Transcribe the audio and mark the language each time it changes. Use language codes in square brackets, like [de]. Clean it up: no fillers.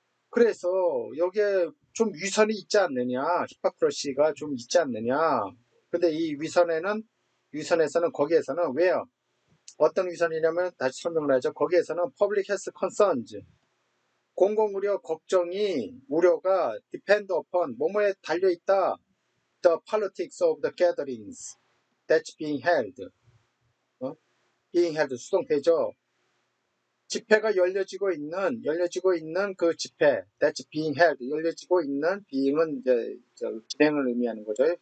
[ko] 그래서 여기에 좀 위선이 있지 않느냐. 히포크러시가 좀 있지 않느냐. 근데 이 위선에서는 거기에서는 왜요? 어떤 위선이냐면 다시 설명을 하죠. 거기에서는 [en] public health concerns [ko] 공공의료 우려가 [en] depend upon [ko] 뭐뭐에 달려있다. [en] The politics of the gatherings that's being held. being held 수동태죠. [ko] 집회가 열려지고 있는 그 집회, [en] that's being held, [ko] 열려지고 있는 being은 이제 진행을 의미하는 거죠.